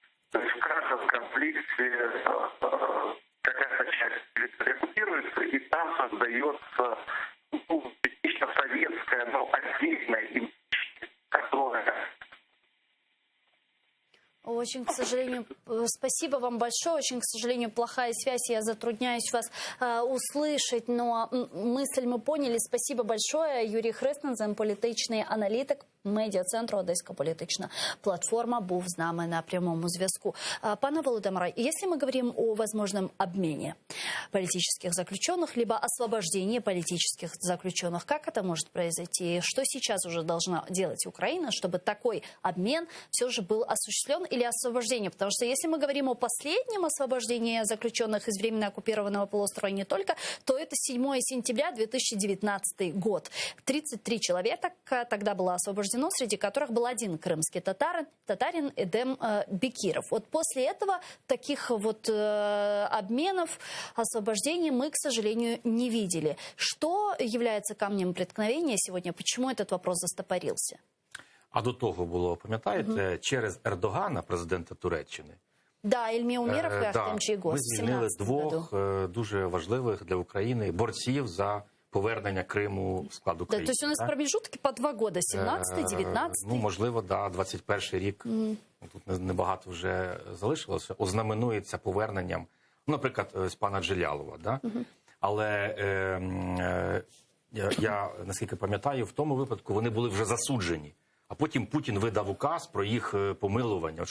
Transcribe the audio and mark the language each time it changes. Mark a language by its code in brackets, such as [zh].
[ru] То есть в каждом конфликте какая-то часть территории оккупируется, и там создается частично советская, но отдельная имущество, которая... Очень, к сожалению, спасибо вам большое. Очень, к сожалению, плохая связь. Я затрудняюсь вас услышать, но мысль мы поняли. Спасибо большое. [uk] Юрій Хреснен, політичний аналітик медіа-центру «Одеська політична платформа», був з нами на прямому зв'язку. Пане Володимире, [ru] если мы говорим о возможном обмене политических заключенных, либо освобождении политических заключенных, как это может произойти? Что сейчас уже должна делать Украина, чтобы такой обмен все же был осуществлен, или освобождение? Потому что если мы говорим о последнем освобождении заключенных из временно оккупированного полуострова и не только, то это 7 сентября 2019 год. 33 человека тогда было освобождено, среди которых был один крымский татарин Эдем Бекиров. Вот после этого таких вот обменов, освобождений мы, к сожалению, не видели. Что является камнем преткновения сегодня? Почему этот вопрос застопорился? [uk] А до того було, пам'ятаєте, через Ердогана, президента Туреччини, Да, Ільмі Умєров і Ахтем Чийгоз. ми звільнили двох дуже важливих для України борців за повернення Криму в склад України. [ru] Да, то есть у нас промежутки по 2 года, 17-й, 19-й. [uk] Ну, можливо, да, 21-й рік, тут небагато вже залишилося, ознаменується поверненням, наприклад, з пана Джелялова, да? Але я, наскільки пам'ятаю, в тому випадку вони були вже засуджені, а потім Путін видав указ про їх помилування.